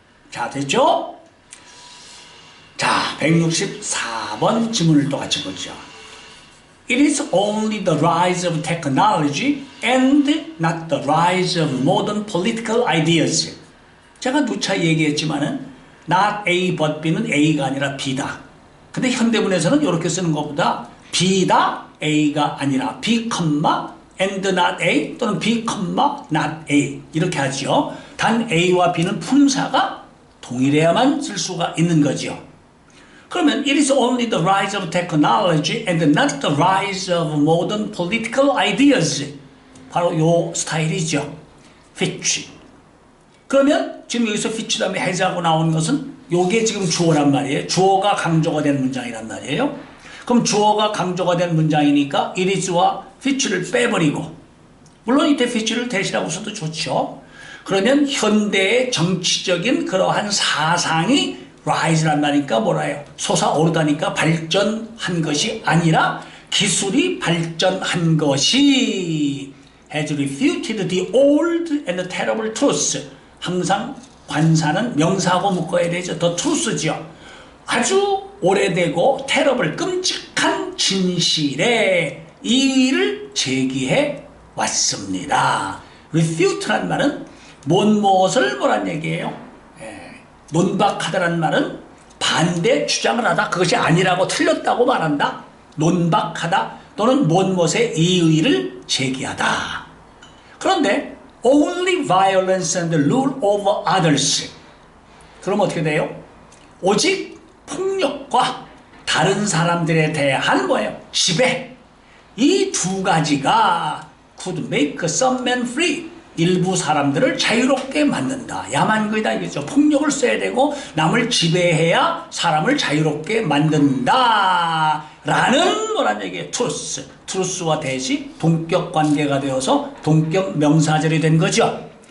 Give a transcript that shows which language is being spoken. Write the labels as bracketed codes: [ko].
[ko] 자, 됐죠? 자, 164번 지문을 또 같이 보죠. [en] It is only the rise of technology and not the rise of modern political ideas. [ko] 제가 누차 얘기했지만은 [en] not A but B [ko] 는 A가 아니라 B다. 근데 현대문에서는 이렇게 쓰는 것보다 B다 A가 아니라 B, [en] and not A [ko] 또는 B, not A 이렇게 하죠. 단 A와 B는 품사가 동일해야만 쓸 수가 있는 거죠. 그러면 [en] it is only the rise of technology and not the rise of modern political ideas. [ko] 바로 요 스타일이죠. which. 그러면 지금 여기서 which 다음에 has하고 나오는 것은 요게 지금 주어란 말이에요. 주어가 강조가 된 문장이란 말이에요. 그럼 주어가 강조가 된 문장이니까 it is와 which를 빼버리고, 물론 이때 which를 대신하고 써도 좋죠. 그러면 현대의 정치적인 그러한 사상이 rise란 말이니까 뭐라요? 솟아오르다니까 발전한 것이 아니라 기술이 발전한 것이 [en] has refuted the old and the terrible truths. [ko] 항상 관사는 명사하고 묶어야 되죠. [en] the truth죠. [ko] 아주 오래되고 terrible, 끔찍한 진실에 이의를 제기해 왔습니다. refute란 말은 무엇을 뭐란 얘기예요? 논박하다라는 말은 반대 주장을 하다, 그것이 아니라고 틀렸다고 말한다. 논박하다 또는 무엇에 이의를 제기하다. 그런데 [en] only violence and rule over others. [ko] 그럼 어떻게 돼요? 오직 폭력과 다른 사람들에 대한 뭐예요? 지배. 이 두 가지가 [en] could make some men free. [ko] 일부 사람들을 자유롭게 만든다. 야만거이다 이거죠. 폭력을 써야 되고 남을 지배해야 사람을 자유롭게 만든다. 라는 뭐란 얘기예요? 트루스. 트루스와 대시 동격 관계가 되어서 동격 명사절이 된 거죠.